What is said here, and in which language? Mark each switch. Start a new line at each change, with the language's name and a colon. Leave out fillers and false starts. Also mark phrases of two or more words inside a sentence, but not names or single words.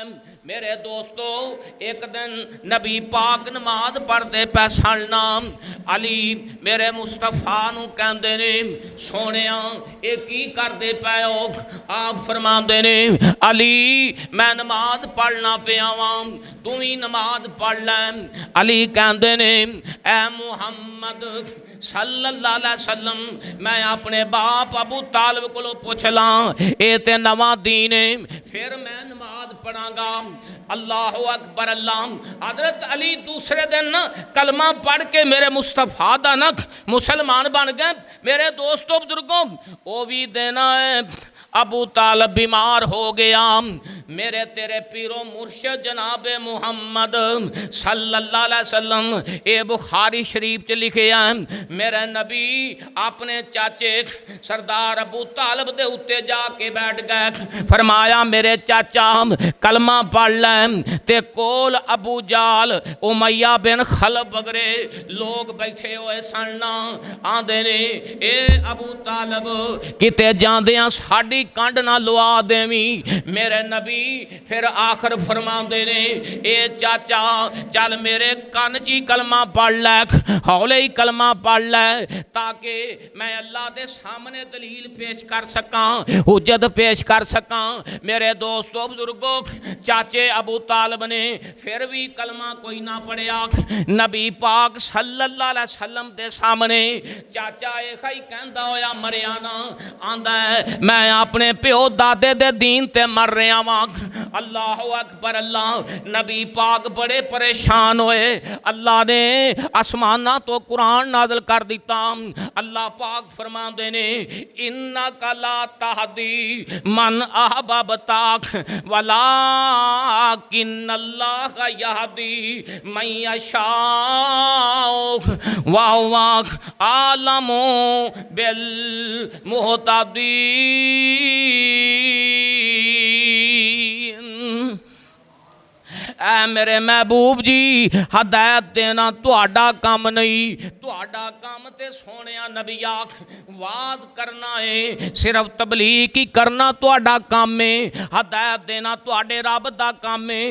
Punjabi: میرے دوستو، اک دن نبی پاک نماز پڑھدے پئے سن نا، علی میرے مصطفیٰ نوں کہندے نے سوہنیا ایہہ کی کردے پئے ہو? آپ فرماندے نے علی میں نماز پڑھنا پیا واں، توں وی نماز پڑھ لے. علی کہندے نے اے محمد
Arabic: صلى الله عليه وسلم
Punjabi: میں اپنے باپ ابو طالب نوں پچھ لاں، ایہہ تے نواں دین ہے، فیر میں نماز پڑھاں گا.
Arabic: الله أكبر الله.
Punjabi: حضرت علی دوجے دن کلمہ پڑھ کے میرے مصطفیٰ دا نکھ مسلمان بن گئے. میرے دوستو بزرگو، او وی دینا ہے. ابو طالب بیمار ہو گیا۔ میرے تیرے پیرو مرشد جناب محمد
Arabic: صلى الله عليه وسلم
Punjabi: ایہہ بخاری شریف چ لکھے نیں، میرے نبی اپنے چاچے سردار ابو طالب دے اتے جا کے بیٹھ گئے. فرمایا میرے چاچا کلمہ پڑھ لیں. تے کول ابو جہل امیہ بن خلف وغیرہ لوک بیٹھے ہوئے سن نا. آندے نے اے ابو طالب کتے جاندیاں ساڈی کنڈ نہ لوا دیویں. میرے نبی فیر آخر فرماندے نے اے چاچا چل میرے کن چ کلمہ پڑھ لے، ہولے ہی کلمہ پڑھ لے, हौले ही कलमा पढ़ लै, تاکہ میں اللہ دے سامنے دلیل پیش کر سکاں، حجت پیش کر سکاں. میرے دوستو بزرگو، چاچے ابو طالب نے فیر وی کلمہ کوئی نہ پڑھیا. نبی پاک
Arabic: صلى الله عليه وسلم
Punjabi: دے سامنے چاچا ایہہ ہی کہندا ہویا مریا نا، آندا ہے میں اپنے پیو دادے دے دین تے مر رہا واں.
Arabic: الله أكبر الله.
Punjabi: نبی پاک بڑے پریشان ہوئے. اللہ نے آسماناں توں قرآن نازل کر دتا. اللہ پاک فرماندے نے
Arabic: إنك لا تهدي من أحببت ولكن الله يهدي من يشاء وهو أعلم بالمهتدين.
Punjabi: اے میرے محبوب جی ہدایت دینا تہاڈا کم نہیں، تہاڈا کم تے سوہنے نبی آکھ واد کرنا ہے، صرف تبلیغ ہی کرنا تہاڈا کم ہے، ہدایت دینا تہاڈے رب دا کم ہے.